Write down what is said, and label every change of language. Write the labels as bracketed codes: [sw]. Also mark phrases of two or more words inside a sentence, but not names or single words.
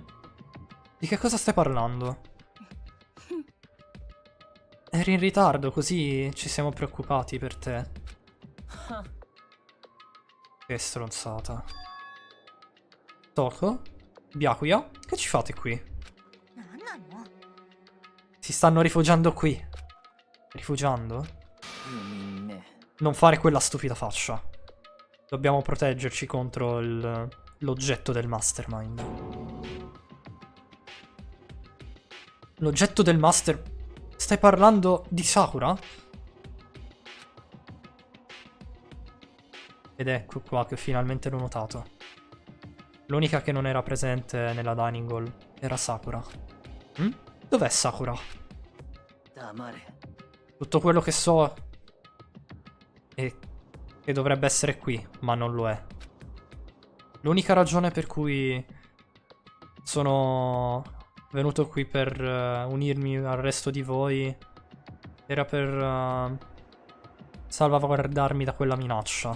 [it] Di che cosa stai parlando? Eri in ritardo, così ci siamo preoccupati per te. Che stronzata. Toko? Byakuya? Che ci fate qui? [ja] なんなの？ [it] Si stanno rifugiando qui. Rifugiando? [ja] 不眠ね [it] Non fare quella stupida faccia. Dobbiamo proteggerci contro l'oggetto del mastermind. L'oggetto del master... Stai parlando di Sakura? Ed ecco qua che finalmente l'ho notato. L'unica che non era presente nella [en] dining hall [it] era Sakura. Hm? Dov'è Sakura? [ja] 黙れ [it] Tutto quello che so è che dovrebbe essere qui, ma non lo è. L'unica ragione per cui sono venuto qui per unirmi al resto di voi era per salvaguardarmi da quella minaccia.